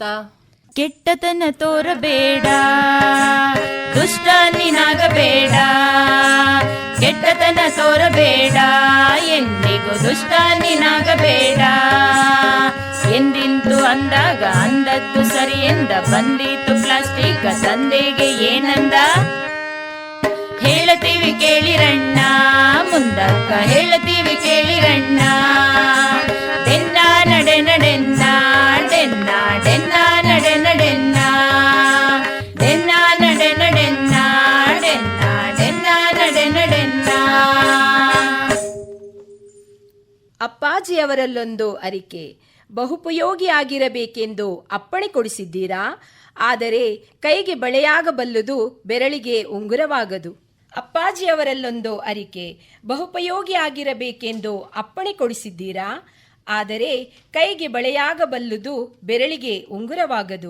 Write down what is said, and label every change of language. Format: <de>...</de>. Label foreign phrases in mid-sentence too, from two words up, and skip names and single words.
<kn>ಕೆಟ್ಟತನ ತೋರಬೇಡ, ದುಷ್ಟ ನೀನಾಗಬೇಡ. ಕೆಟ್ಟತನ ತೋರಬೇಡ, ಎಂದಿಗೂ ದುಷ್ಟ ನೀನಾಗಬೇಡ. ಎಂದಿಂತು ಅಂದಾಗ ಅಂದದ್ದು ಸರಿ ಎಂದ, ಬಂದೀತು ಪ್ಲಾಸ್ಟಿಕ್ ತಂದೆಗೆ ಏನಂದ? ಹೇಳತೀವಿ ಕೇಳಿರಣ್ಣ, ಮುಂದಕ್ಕ ಹೇಳತೀವಿ ಕೇಳಿರಣ್ಣ.</kn> <tcy>ಡೆನ್ನ ನಡೆ ನಡೆನ್ನ, ಡೆನ್ನ ಡೆನ್ನ ನಡೆ ನಡೆನ್ನ. ಡೆನ್ನ ನಡೆ ನಡೆನ್ನ, ಡೆನ್ನ ಡೆನ್ನ ನಡೆ ನಡೆನ್ನ.</tcy> <kn>ಅಪ್ಪಾಜಿಯವರಲ್ಲೊಂದು ಅರಿಕೆ, ಬಹುಪಯೋಗಿಯಾಗಿರಬೇಕೆಂದು ಅಪ್ಪಣೆ ಕೊಡಿಸಿದ್ದೀರಾ, ಆದರೆ ಕೈಗೆ ಬಳೆಯಾಗಬಲ್ಲುದು, ಬೆರಳಿಗೆ ಉಂಗುರವಾಗದು. ಅಪ್ಪಾಜಿಯವರಲ್ಲೊಂದು ಅರಿಕೆ, ಬಹುಪಯೋಗಿಯಾಗಿರಬೇಕೆಂದು ಅಪ್ಪಣೆ ಕೊಡಿಸಿದ್ದೀರಾ, ಆದರೆ ಕೈಗೆ ಬಳೆಯಾಗಬಲ್ಲುದು, ಬೆರಳಿಗೆ ಉಂಗುರವಾಗದು.</kn>